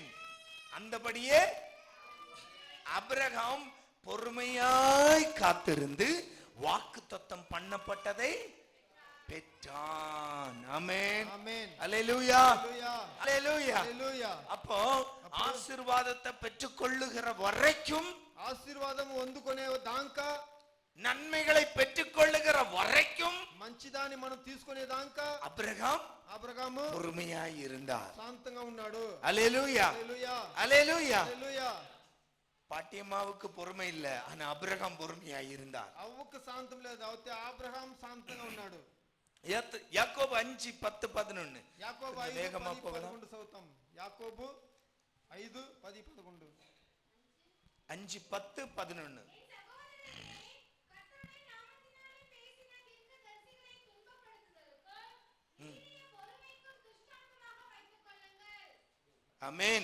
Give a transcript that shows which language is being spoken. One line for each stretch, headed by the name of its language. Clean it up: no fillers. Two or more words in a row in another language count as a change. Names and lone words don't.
Tamil: அந்தபடியே ஆபிரகாம் பொறுமையாய் காத்திருந்து வாக்குத்தத்தம் பண்ணப்பட்டதை பெற்றான். ஆமென்.
Telugu: ఆమేన్.
Tamil: ஹalleluya.
Telugu: హalleluya.
Tamil: ஹalleluya.
Telugu: హalleluya.
Tamil: அப்போ ஆசீர்வாதத்தை பெற்றுக்கொள்ளுகிற வரைக்கும்,
Telugu: ఆశీర్వాదం పొందుకునే దాంకా,
Tamil: நன்மைகளை பெற்றுக்கொள்ளுகிற வரைக்கும்
Telugu: మంచిదాన్ని మనం తీసుకునే దాంకా అబ్రహాము
Tamil: பொறுமையாய் இருந்தார்.
Telugu: శాంతంగా ఉన్నాడు.
Tamil: ஹalleluya.
Telugu: హalleluya.
Tamil: ஹalleluya.
Telugu: హalleluya.
Tamil: பாட்டியம்மாவுக்கு பொறுமை இல்ல, ஆனா அபிரகாம் பொறுமையாய் இருந்தார்.
Telugu: అవ్వకు శాంతం లేదు, అయితే అబ్రహాం శాంతంగా ఉన్నాడు.
Tamil: யாக்கோபு 5:10-11.
Telugu: యాకోబు 5:10-11 చదువుతాం. యాకోబు 5:10-11. 5:10-11.
Tamil: ஆமென்.